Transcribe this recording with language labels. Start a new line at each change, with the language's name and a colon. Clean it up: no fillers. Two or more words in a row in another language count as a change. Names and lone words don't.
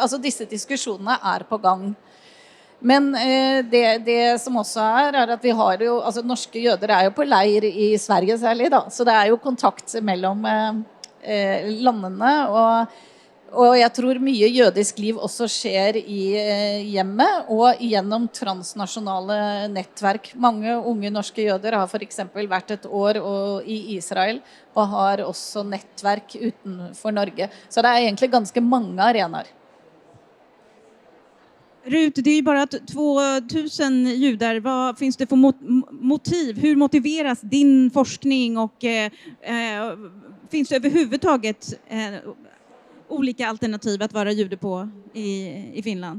Norwegian: Altså disse diskusjonene er på gang. Men det som også er at vi har jo, altså norske jøder er jo på leir i Sverige særlig da, så det er jo kontakt mellom landene, og jeg tror mye jødisk liv også skjer i hjemmet og gjennom transnasjonale nettverk. Mange unge norske jøder har for eksempel vært et år i Israel og har også nettverk utenfor Norge, så det er egentlig ganske mange arenaer.
Swedish: Ruth, det är ju bara 2000 judar. Vad finns det för motiv? Hur motiveras din forskning och finns det överhuvudtaget olika alternativ att vara jude på i Finland?